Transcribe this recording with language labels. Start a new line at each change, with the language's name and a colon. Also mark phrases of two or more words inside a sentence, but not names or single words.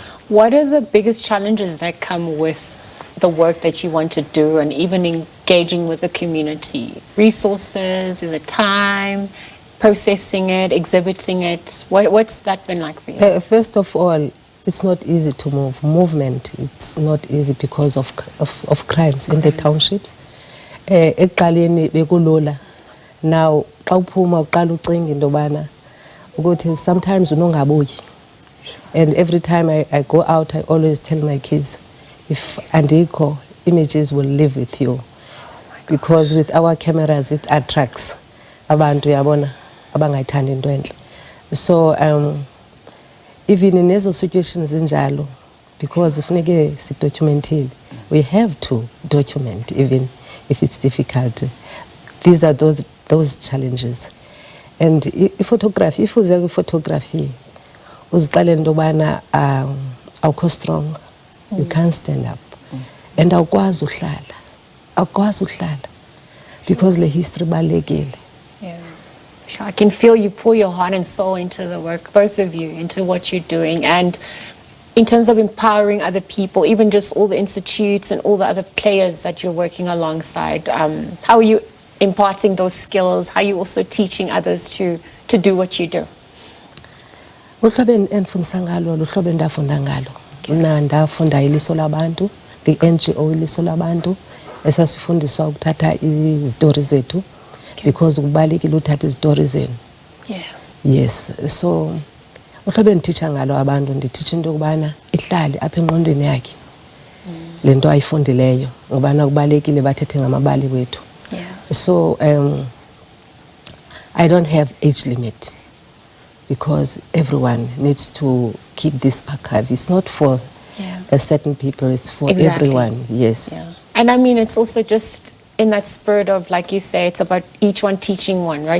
English: What are the biggest challenges that come with the work that you want to do and even engaging with the community? Resources, is it time, processing it, exhibiting it? What's that been like for you? First of all, it's not easy to move. Movement, it's not easy because of crimes in the townships.
Xhosa: Ekuqaleni bekulola. Now, xa uphuma uqala ucinga into yobana ukuthi sometimes unongabuyi.
English: And every time I go out, I always tell my kids, if andikho, images will live with you. Because with our cameras, it attracts
Xhosa: abantu yabona abangayithandi into entle.
English: So even in
Xhosa: ezo situations zinjalo, because funeke sidocumentile,
English: we have to document even if it's difficult. These are those challenges. And photography, if
Xhosa: uze kwi-photography, uzixelele into yobana awukho
English: strong, you can't stand up. And
Xhosa: awukwazi uhlala
English: because the history balekile. Yeah. Sure. I can feel you pour your heart and soul into the work, both of you, into what you're doing. And in terms of empowering other people, even just all the institutes and all the other players that you're working alongside, how are you imparting those skills? How are you also teaching others to do what you do?
Xhosa: Uhlobo endifundisa ngalo luhlobo endafunda ngalo. Mna ndafunda iliso labantu, the-NGO iliso labantu, esasifundiswa ukuthatha izitori zethu because kubalekile uthatha izitori zenu.
English: Yeah. Yes.
Xhosa: So uhlobo endititsha ngalo abantu ndititsha into yokubana ihlale apha engqondweni yakhe le nto ayifundileyo ngobana kubalekile bathethe ngamabali wethu.
English: Yeah. So I don't have age limit because everyone needs to keep this archive. It's not for certain people, it's for everyone. Yes. Yeah. And I mean, it's also just in that spirit of, like you say, it's about each one teaching one, right?